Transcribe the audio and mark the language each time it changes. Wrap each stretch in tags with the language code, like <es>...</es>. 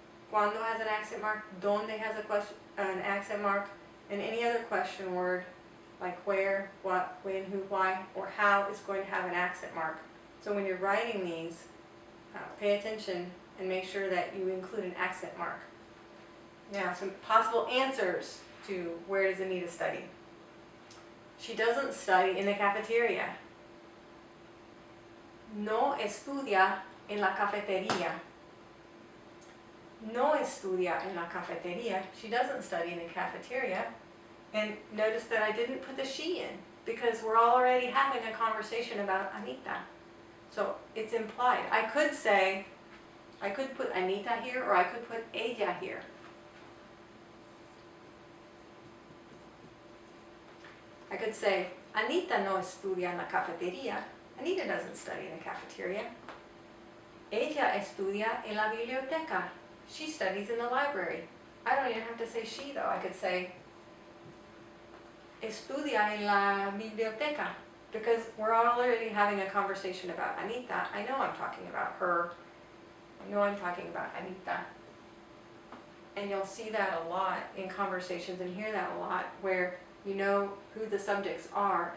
<en>cuando has an accent mark, donde has an accent mark, and any other question word like where, what, when, who, why, or how is going to have an accent mark. So when you're writing these, pay attention and make sure that you include an accent mark. Now, some possible answers to where does Anita study? She doesn't study in the cafeteria.</en> <es>No estudia en la cafetería. No estudia en la cafetería.</es> <en>She doesn't study in the cafeteria. And notice that I didn't put the she in because we're already having a conversation about Anita. So it's implied. I could put Anita here, or I could put ella here. I could say,</en> <es>Anita no estudia en la cafetería.</es> <en>Anita doesn't study in the cafeteria.</en> <es>Ella estudia en la biblioteca.</es> <en>She studies in the library. I don't even have to say she though. I could say,</en> <es>estudia en la biblioteca.</es> <en>Because we're already having a conversation about Anita. I know I'm talking about her. I know I'm talking about Anita. And you'll see that a lot in conversations and hear that a lot where you know who the subjects are.</en>